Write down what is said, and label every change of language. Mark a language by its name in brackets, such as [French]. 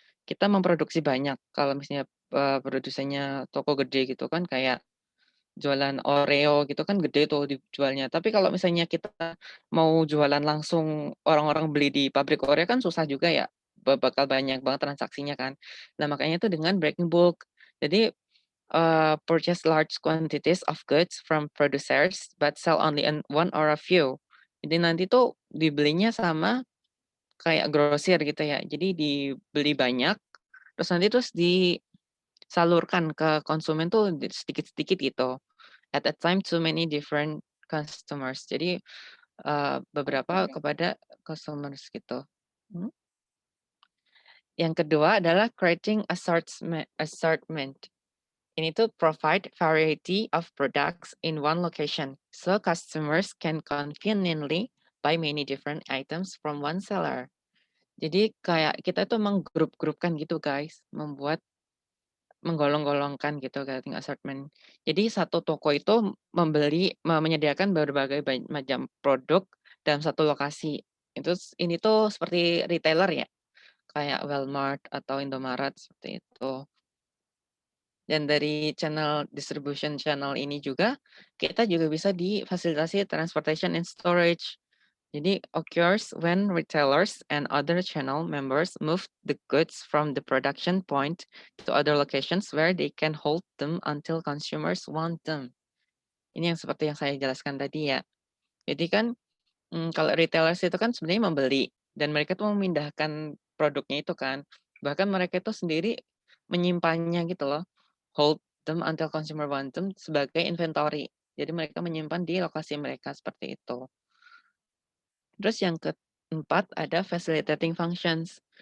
[Indonesian] Kita memproduksi banyak, kalau misalnya, produsennya toko gede gitu kan kayak jualan Oreo gitu kan gede tuh dijualnya. Tapi kalau misalnya kita mau jualan langsung orang-orang beli di pabrik Oreo kan susah juga ya, bakal banyak banget transaksinya kan. Nah, makanya itu dengan breaking bulk. [English] Jadi, purchase large quantities of goods from producers but sell only one or a few. [Indonesian] Jadi nanti tuh dibelinya sama kayak grosir gitu ya. Jadi dibeli banyak, terus disalurkan ke konsumen tuh sedikit-sedikit gitu. [English] At a time to many different customers. [Indonesian] Jadi, beberapa Oke. kepada customers gitu. Mhm. Yang kedua adalah creating assortment. Ini tuh [English] provide variety of products in one location, so customers can conveniently buy many different items from one seller. [Indonesian] Jadi kayak kita tuh menggrup-grupkan gitu guys, menggolong-golongkan gitu creating assortment. Jadi satu toko itu menyediakan berbagai macam produk dalam satu lokasi. Ini tuh seperti retailer ya, kayak Walmart atau Indomaret seperti itu. Dan dari distribution channel ini juga, kita juga bisa difasilitasi [English] transportation and storage. Jadi occurs when retailers and other channel members move the goods from the production point to other locations where they can hold them until consumers want them. [Indonesian] Ini yang seperti yang saya jelaskan tadi ya. Jadi kan, kalau retailers itu kan sebenarnya membeli dan mereka tuh memindahkan produknya itu kan. Bahkan mereka itu sendiri menyimpannya gitu loh, [English] hold them until consumer want them [Indonesian] sebagai inventory. Jadi mereka menyimpan di lokasi mereka seperti itu. Terus yang keempat ada facilitating functions.